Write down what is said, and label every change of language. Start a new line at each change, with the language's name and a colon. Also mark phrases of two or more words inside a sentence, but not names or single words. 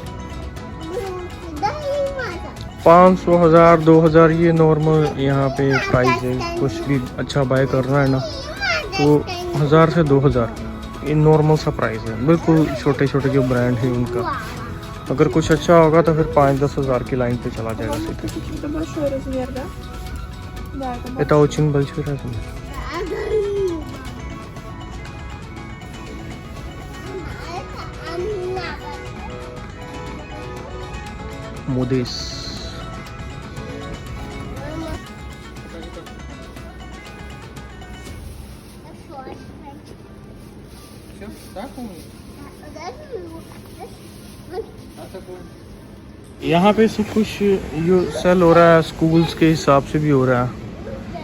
Hindi: 500, 1000, 2000 ये नॉर्मल यहाँ पे प्राइस है। कुछ भी अच्छा बाय करना है ना तो 1000 से 2000 ये नॉर्मल सा प्राइस है। बिल्कुल छोटे छोटे जो ब्रांड है उनका, अगर कुछ अच्छा होगा तो फिर 5-10 हज़ार की लाइन पे चला जाएगा सीधे।
Russian: это очень большой размер. Modis.
Hindi: यहाँ पे सब कुछ जो सेल हो रहा है स्कूल्स के हिसाब से भी हो रहा है।